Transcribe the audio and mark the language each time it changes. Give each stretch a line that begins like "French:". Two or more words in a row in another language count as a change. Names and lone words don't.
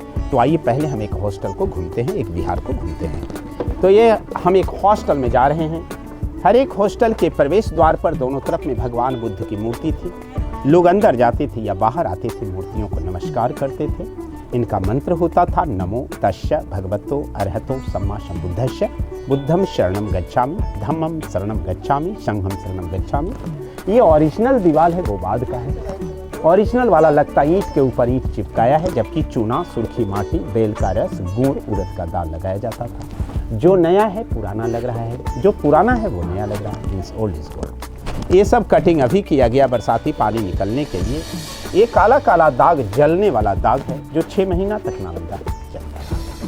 Hindi: तो आइए पहले हम एक हॉस्टल को घूमते हैं, एक विहार को घूमते हैं। तो ये हम एक हॉस्टल में जा रहे हैं। हर एक हॉस्टल के प्रवेश द्वार पर दोनों तरफ में भगवान बुद्ध की मूर्ति थी। लोग अंदर जाते थे या बाहर आते थे, मूर्तियों को नमस्कार करते थे। इनका मंत्र होता था
Pali: नमो तस्य भगवतो अरहतो सम्मा सम्बुद्धस्य, बुद्धम शरणम गच्छामि, धम्मम शरणम गच्छामि, संघम शरणम गच्छामि।
Hindi: ये ओरिजिनल दीवार है, वो बाद का है। ओरिजिनल वाला लगता ईंट के ऊपर ईंट चिपकाया है, जबकि चूना, सुर्खी माटी, बेल का रस, गुड़, उड़द का दाल लगाया जाता था। जो नया है पुराना लग रहा है, जो पुराना है वो नया लग रहा है।
English: means old is gold.
Hindi: ये सब कटिंग अभी किया गया बरसाती पानी निकलने के लिए। ये काला काला दाग जलने वाला दाग है, जो 6 महीना तक नालंदा चलता रहा।